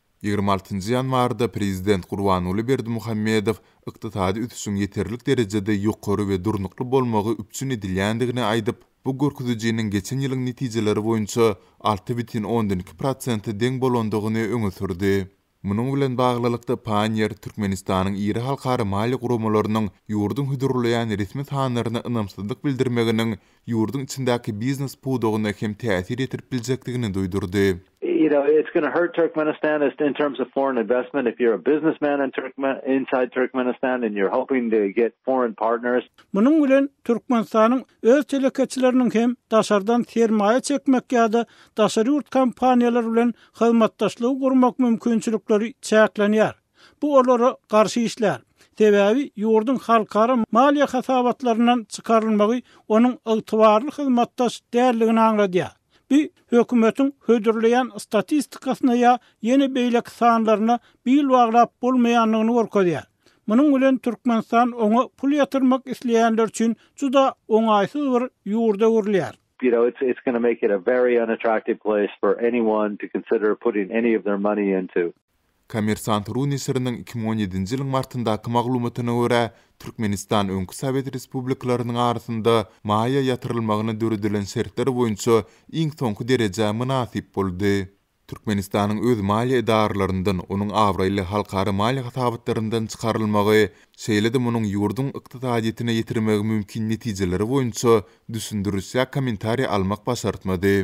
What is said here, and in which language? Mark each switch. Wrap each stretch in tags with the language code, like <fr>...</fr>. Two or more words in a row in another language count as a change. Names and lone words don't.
<tk>26 ýanwarda Prezident Gurbanuly Berdimuhammedow ykdysady ötüşüň ýeterlik derejede ýokary we durnukly bolmagy üpçün edilýändigini aýdyp, bu görkezijiniň geçen ýylyň netijeleri boýunça 6,12% deň bolandygyny öňe sürdi. Munyň bilen baglylykda Panier Türkmenistanyň iri halkary mali guramalarynyň ýurdun hüdürleýän resmi sanlaryna ynamsızlyk bildirmeginiň ýurdun içindäki biznes pudogyna hem täsir ýetirip biljekdigini duýdurdy.</tk> <en>It's going to hurt Turkmenistan in terms of foreign investment. If you're a businessman inside Turkmenistan and you're hoping to get foreign partners.</en> <tk>Munyň bilen Türkmenistanyň öz telekeçileriniň hem daşardan sermaýe çekmek ýa-da daşary ýurt kompaniýalary bilen hyzmatdaşlyk gurmak mümkinçilikleri çäklenýär. Bu olara garşy işler. Sebäbi ýurdun halkara maliýe hasabatlarynyň çykarylmagy onuň ygtybarly hyzmatdaş däldigini aňladýar. Bir hökümetin hödürleyen statistikasyna ya yeni beýlek sanlaryna bil baglap bolmaýanlygyny görkezýär. Munyň bilen Türkmenistan oňa pul ýatyrmak isleýänler üçin juda oňaýsyz bir ýurda görülýär.</tk> <en>It's going to make it a very unattractive place for anyone to consider putting any of their money into.</en> <tk>Kommersant Runisirinin 2017-nji ýylyň martyndaky maglumatyna görä, Türkmenistan öňkü Sowet respublikalarynyň arasynda maýa ýatyrylmagyna döredilen şertler boýunça iň soňky dereje münasip boldy. Türkmenistanyň öz maliýe edarlaryndan onuň awraýly halkary maliýe hasabatlaryndan çykarylmagy, şeýle-de munyň ýurdun ykdysadyetine ýetirmegi mümkin netijeleri boýunça düşündürüş ýa kommentariýa almak başartmady.</tk>